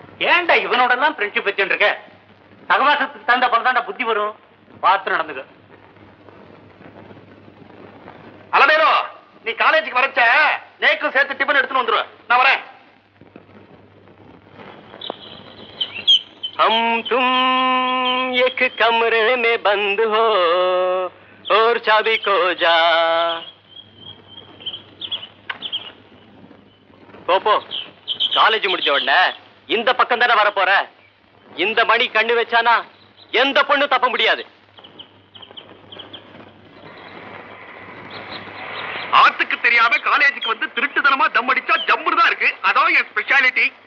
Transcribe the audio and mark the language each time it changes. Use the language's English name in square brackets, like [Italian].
[Tamil] ஏன்டா இவனோட எல்லாம் ஃப்ரெண்ட்ஷிப் வச்சுட்டு இருக்க? சகவாசத்துக்கு தகுந்த பணம் புத்தி வரும். பார்த்து நடந்துக்க. அலமேலோ, நீ காலேஜுக்கு வரச்ச நேக்கும் சேர்த்து டிபன் எடுத்துன்னு வந்துருவ. நான் வரேன். [Hindi] हम तुम एक कमरे में बंद हो और चाबी खो जा. [Tamil] போ காலேஜ் முடிச்ச உடனே இந்த பக்கம் தானே வர போற. இந்த மணி கண்ணு வச்சானா எந்த பொண்ணு தப்ப முடியாது. ஆத்துக்கு தெரியாம காலேஜுக்கு வந்து திருட்டுத்தனமா தம் அடிச்சா ஜம்முன்னு தான் இருக்கு. அதான் என் ஸ்பெஷாலிட்டி.